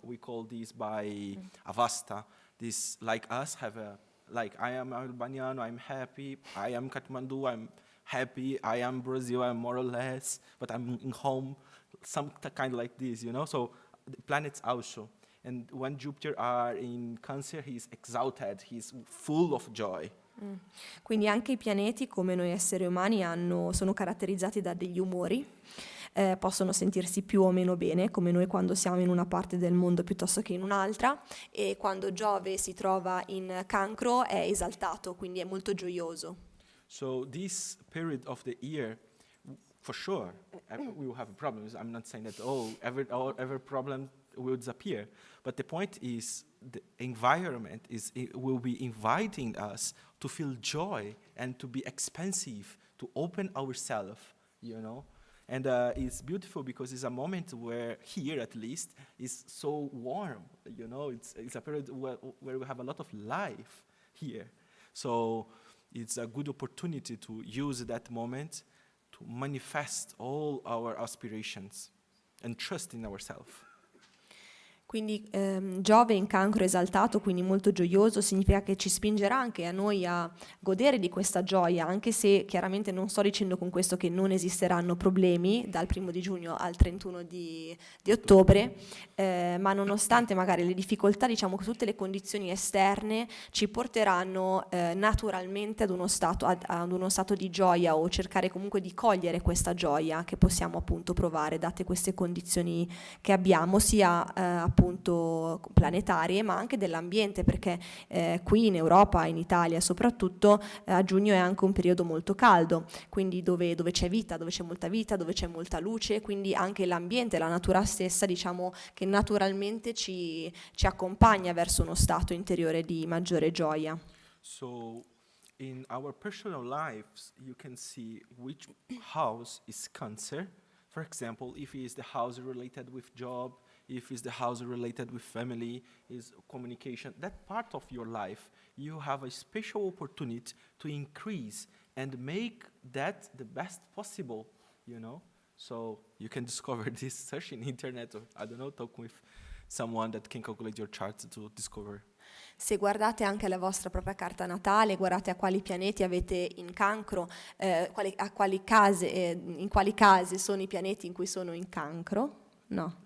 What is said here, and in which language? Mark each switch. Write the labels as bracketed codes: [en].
[en] We call this by Avasta. This, like us, have like I am Albagnano, I'm happy. I am Kathmandu, I'm happy. I am Brazil, I'm more or less, but I'm in home. Some kind like this, you know. So the planets also. And when Jupiter are in Cancer, he's exalted. He's full of joy. [it] Quindi anche i pianeti, come noi esseri umani, sono caratterizzati da degli umori, possono sentirsi più o meno bene, come noi quando siamo in una parte del mondo piuttosto che in un'altra, e quando Giove si trova in Cancro è esaltato, quindi è molto gioioso. [en] So this period of the year, for sure, we will have problems. I'm not saying that every problem will disappear, but the point is the environment will be inviting us to feel joy and to be expansive, to open ourselves, you know. And it's beautiful because it's a moment where here, at least, is so warm, you know. It's a period where we have a lot of life here. So it's a good opportunity to use that moment to manifest all our aspirations and trust in ourselves. [it] Quindi Giove in Cancro esaltato, quindi molto gioioso, significa che ci spingerà anche a noi a godere di questa gioia, anche se chiaramente non sto dicendo con questo che non esisteranno problemi dal 1 di giugno al 31 di ottobre, ma nonostante magari le difficoltà, diciamo che tutte le condizioni esterne ci porteranno naturalmente ad uno stato di gioia, o cercare comunque di cogliere questa gioia che possiamo appunto provare date queste condizioni che abbiamo, sia appunto planetarie, ma anche dell'ambiente, perché qui in Europa, in Italia soprattutto, a giugno è anche un periodo molto caldo, quindi dove c'è vita, dove c'è molta vita, dove c'è molta luce, quindi anche l'ambiente, la natura stessa, diciamo che naturalmente ci accompagna verso uno stato interiore di maggiore gioia. [en] So in our personal lives, you can see which house is Cancer. For example, if it is the house related with job, if it's the house related with family, is communication, that part of your life, you have a special opportunity to increase and make that the best possible, you know? So you can discover this, search in internet, or I don't know, talk with someone that can calculate your charts to discover. [it] Se guardate anche la vostra propria carta natale, guardate a quali pianeti avete in Cancro, in quali case sono i pianeti in cui sono in Cancro, no?